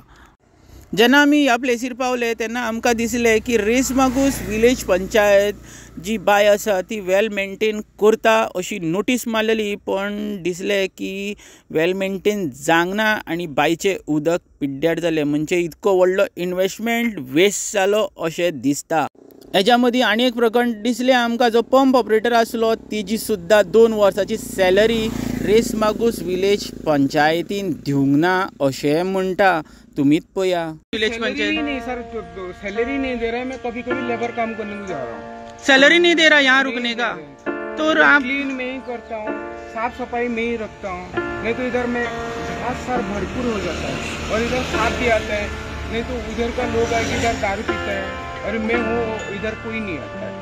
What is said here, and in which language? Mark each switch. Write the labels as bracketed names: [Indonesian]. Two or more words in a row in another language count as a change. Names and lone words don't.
[Konkani] जेन्ना आमी ह्या प्लेसीर पावले तेन्ना आमकां दिसलें की रेस मागूस विलेज पंचायत जी बाय आसा ती [English] well maintain [Konkani] करता अशी नोटीस मारलेली, पण दिसलें की [English] well maintain [Konkani] जावंक ना आनी बायचें उदक पिड्ड्यार जालें, म्हणजे इतको व्हडलो [English] investment waste [Konkani] जालो अशें दिसता। हेच्या मदीं आनी एक प्रकरण दिसलें आमकां, जो पंप ऑपरेटर आसलो तिजी सुद्दां 2 वर्सांची सॅलरी रेस मागूस विलेज पंचायतीन दिवंक ना अशें म्हणटा। तुम्हीच पळया। विलेज पंचायत [Hindi] नहीं सर, सैलरी नहीं दे रहा है। मैं कभी कभी लेबर काम करने को जा रहा हूँ, सैलरी नहीं दे रहा यहाँ रुकने का। तो आप क्लीन में ही करता हूँ, साफ सफाई में ही रखता हूँ, नहीं तो इधर में घास सार भरपूर हो जाता है और इधर साफ भी आता है, नहीं तो उधर का लोग आके इधर दारू पीता है और मैं हूँ इधर कोई नहीं आता है।